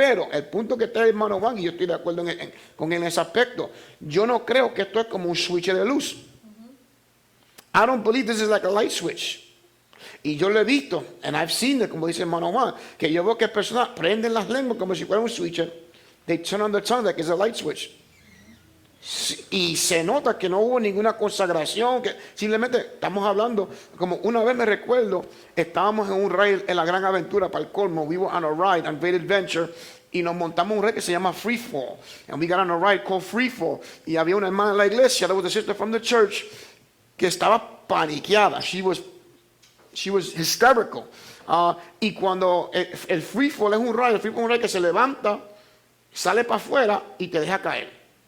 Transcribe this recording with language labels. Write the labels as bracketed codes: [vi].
[es] Pero el punto que está el hermano Juan, y yo estoy de acuerdo con él en ese aspecto, yo no creo que esto es como un switch de luz. [en] I don't believe this is like a light switch. [es] Y yo lo he visto, [en] and I've seen it, [es] como dice el hermano Juan, que yo veo que personas prenden las lenguas como si fuera un switcher. [en] They turn on the tongue like it's a light switch. [es] Y se nota que no hubo ninguna consagración, que simplemente estamos hablando, como una vez me recuerdo, estábamos en un raid en la Gran Aventura para el colmo, [en] we were on a ride, on Great Adventure, [es] y nos montamos un raid que se llama Free Fall, [en] and we got on a ride called Free Fall, [es] y había una hermana en la iglesia, [en] that was a sister from the church, [es] que estaba paniqueada, [en] she was hysterical, [es] y cuando el Free Fall es un raid, el Free Fall es un raid que se levanta, sale para afuera y te deja caer.